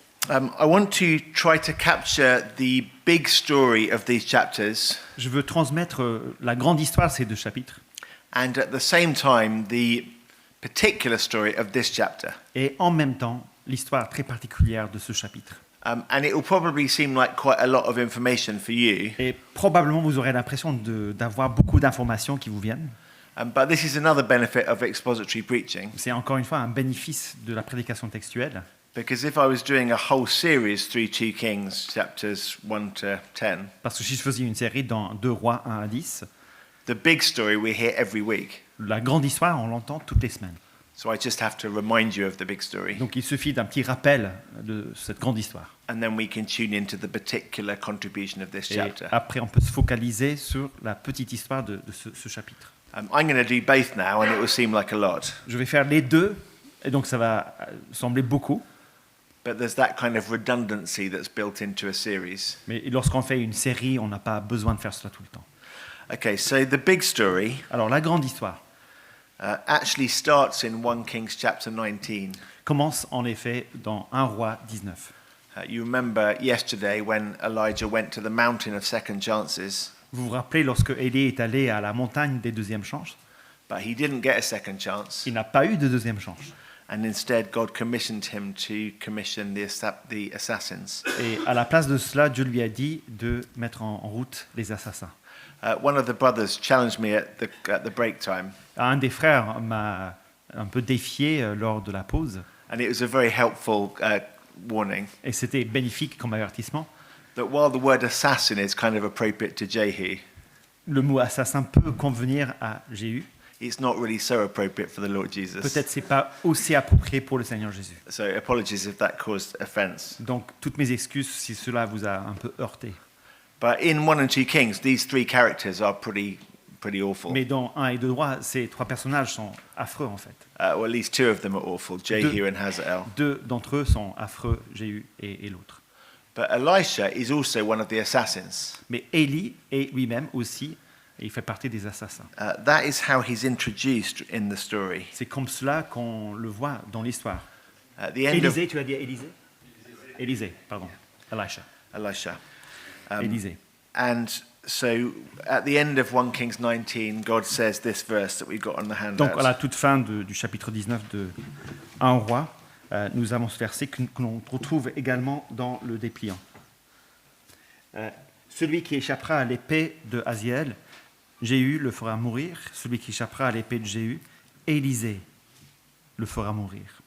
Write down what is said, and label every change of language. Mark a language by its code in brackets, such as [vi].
[en] I want to try to capture the big story of these chapters [fr] Je veux transmettre la grande histoire de ces deux chapitres [en] and at the same time the particular story of this chapter. [fr] et en même temps l'histoire très particulière de ce chapitre. [en] And it will probably seem like quite a lot of information for you, [fr] Et probablement vous aurez l'impression d'avoir beaucoup d'informations qui vous viennent. [en] but this is another benefit of expository preaching, [fr] C'est encore une fois un bénéfice de la prédication textuelle. [en] because if I was doing a whole series through 2 Kings, chapters 1 to 10, [fr] Parce que si je faisais une série dans 2 Rois 1 à 10, [en] the big story we hear every week. [fr] la grande histoire, on l'entend toutes les semaines. [en] So I just have to remind you of the big story, [fr] Donc il suffit d'un petit rappel de cette grande histoire. [en] and then we can tune into the particular contribution of this [fr] Et [en] chapter. [fr] après, on peut se focaliser sur la petite histoire de ce chapitre. [en] I'm going to do both now, and it will seem like a lot, [fr] Je vais faire les deux, et donc ça va sembler beaucoup. [en] but there's that kind of redundancy that's built into a series. [fr] Mais lorsqu'on fait une série, on n'a pas besoin de faire cela tout le temps. [en] Okay, so the big story [fr] Alors la grande histoire [en] actually starts in 1 Kings chapter 19. [fr] commence en effet dans 1 Roi 19. [en] You remember yesterday when Elijah went to the mountain of second chances, [fr] Vous vous rappelez lorsque Élie est allé à la montagne des deuxièmes chances, [en] but he didn't get a second chance, [fr] il n'a pas eu de deuxième chance. [en] and instead God commissioned him to commission the assassins. [fr] Et à la place de cela, Dieu lui a dit de mettre en route les assassins. [en] One of the brothers challenged me at the break time, [fr] Un des frères m'a un peu défié lors de la pause, [en] and it was a very helpful warning [fr] et c'était bénéfique comme avertissement. [en] that while the word assassin is kind of appropriate to Jehu, [fr] Le mot assassin peut convenir à Jéhu. [en] it's not really so appropriate for the Lord Jesus. [fr] Peut-être c'est pas aussi approprié pour le Seigneur Jésus. [en] So apologies if that caused offense. [fr] Donc toutes mes excuses si cela vous a un peu heurté. [en] But in 1 and 2 Kings, these three characters are pretty awful. [fr] Mais dans 1 et 2 Rois, ces trois personnages sont affreux en fait. [en] Or at least two of them are awful, Jehu and Hazael. [fr] Deux d'entre eux sont affreux, Jéhu et l'autre. [en] But Elisha is also one of the assassins. [fr] Mais Élie est lui-même aussi, et il fait partie des assassins. [en] That is how he's introduced in the story. [fr] C'est comme cela qu'on le voit dans l'histoire. [en] At the end of [fr] Élisée, tu as dit Élisée Élisée, pardon. [en] Elisha. Elisha. [fr] Élisée. [en] And so at the end of 1 Kings 19, God says this verse that we've got on the [fr] Donc à la [en] handout. [fr] toute fin du chapitre 19 de 1 Roi, nous avons ce verset que l'on retrouve également dans le dépliant. Celui qui échappera à l'épée de Haziel, Jéhu le fera mourir. Celui qui échappera à l'épée de Jéhu, Élisée le fera mourir.